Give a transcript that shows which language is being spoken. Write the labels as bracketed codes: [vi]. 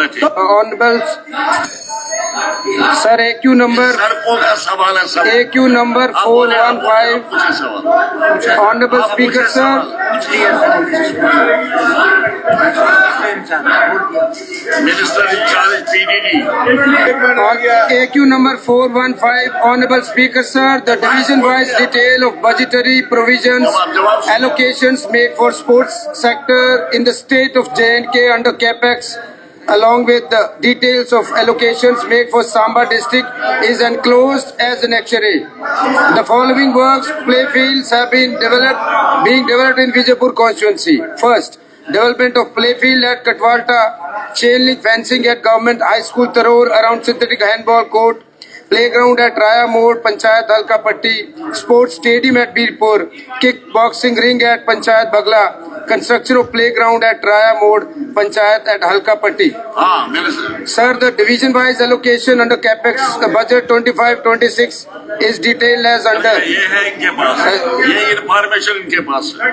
[en] तो honourable sir AQ number [hi] सड़कों का सवाल है सब। [en] AQ नंबर 415 honourable speaker sir minister in charge PDD AQ number 415 Honorable Speaker Sir, the division wise detail of budgetary provisions allocations made for sports sector in the state of J&K under CAPEX along with the details of allocations made for Samba district is enclosed as an exhibit. The following works playfields have been being developed in Vijaypur constituency. First, development of playfield at Katwalta, chain link fencing at Government High School Taror around synthetic handball court, playground at Raya Mode, Panchayat Halka Patti, sports stadium at Birpur, kickboxing ring at Panchayat Bagla, construction of playground at Raya Mode, Panchayat at Halka Patti. [hi] हाँ minister [en] Sir, the division wise allocation under CAPEX budget 25-26 is detailed as under. [hi] ये है इनके पास, ये information इनके पास है।